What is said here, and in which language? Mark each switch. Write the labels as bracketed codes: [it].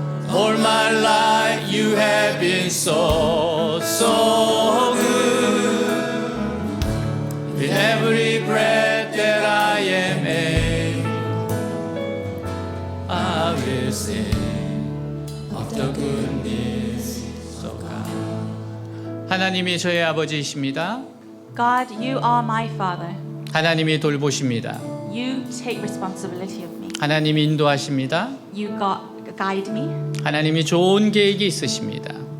[en] All my life you have been so, so good. With every breath that I am able, I will sing of the goodness of God. [ko] 하나님이 저의 아버지이십니다. [en] God, you are my Father. [ko] 하나님이 돌보십니다. [en] You take responsibility of me. [ko] 하나님이 인도하십니다. [en] You guide me. [ko] 하나님이 좋은 계획이 있으십니다.